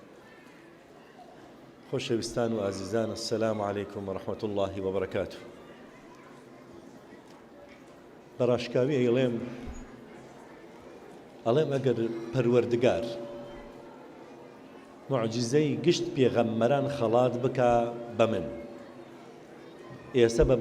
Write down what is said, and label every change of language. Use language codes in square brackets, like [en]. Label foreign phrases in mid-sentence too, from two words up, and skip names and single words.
[ckb] خۆشەویستان و ئازیزان، [ar] السلام عليكم ورحمة الله وبركاته. [ckb] بەڕاشکاوی ئەڵێم ئەگەر پەروەردگار معجزەی گشت پێغەمبەران خەڵات بکا بە من، ئێستا بە